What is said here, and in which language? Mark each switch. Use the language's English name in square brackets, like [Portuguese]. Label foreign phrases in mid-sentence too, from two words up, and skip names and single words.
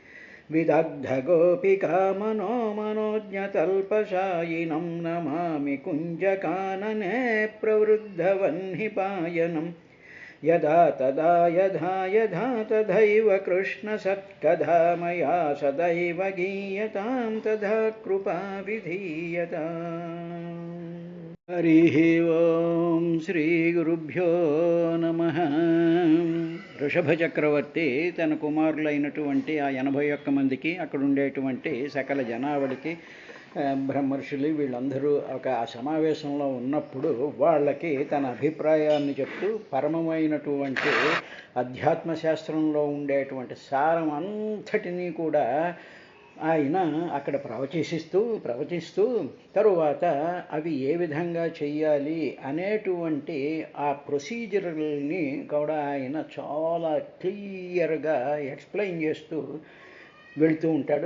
[Sanskrit] विदग्धगोपिकामनो मनोज्ञतल्पशायिनं नमामि कुञ्जकानने प्रवृद्धवह्निपायनं यदा तदा यथा यथा तथैव कृष्णसत्कथा मया सदैव गीयतां तथा कृपा विधीयताम्। हरिः ओं श्रीगुरुभ्यो नमः। [Telugu] వృషభ చక్రవర్తి తన కుమారులైనటువంటి ఆ 81 మందికి అక్కడ ఉండేటువంటి సకల జనావళికి బ్రహ్మర్షులు వీళ్ళందరూ ఒక సమావేశంలో ఉన్నప్పుడు వాళ్ళకి తన అభిప్రాయాన్ని చెప్తూ పరమమైనటువంటి అధ్యాత్మశాస్త్రంలో ఉండేటువంటి సారం అంతటినీ కూడా ఆయన అక్కడ ప్రవచిస్తూ తరువాత అవి ఏ విధంగా చెయ్యాలి అనేటువంటి ఆ ప్రొసీజర్ని కూడా ఆయన చాలా [English] clearగా explain [Telugu] చేస్తూ వెళుతూ ఉంటాడు.